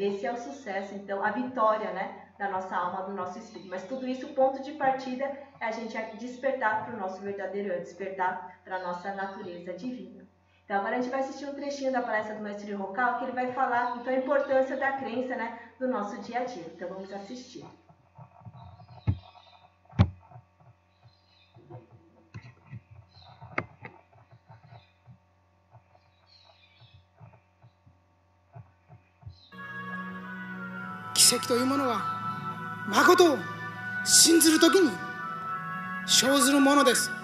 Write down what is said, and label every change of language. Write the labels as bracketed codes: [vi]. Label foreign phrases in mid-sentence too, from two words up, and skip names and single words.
[pt] Esse é o sucesso, então, a vitória, né, da nossa alma, do nosso espírito. Mas tudo isso, o ponto de partida é a gente despertar para o nosso verdadeiro eu, despertar para a nossa natureza divina. Então, agora a gente vai assistir um trechinho da palestra do Mestre Rokal, que ele vai falar, então, a importância da crença, né, do nosso dia a dia. Então, vamos assistir. [ja] Kiseki というものは誠を信ずるときに生ずるものです。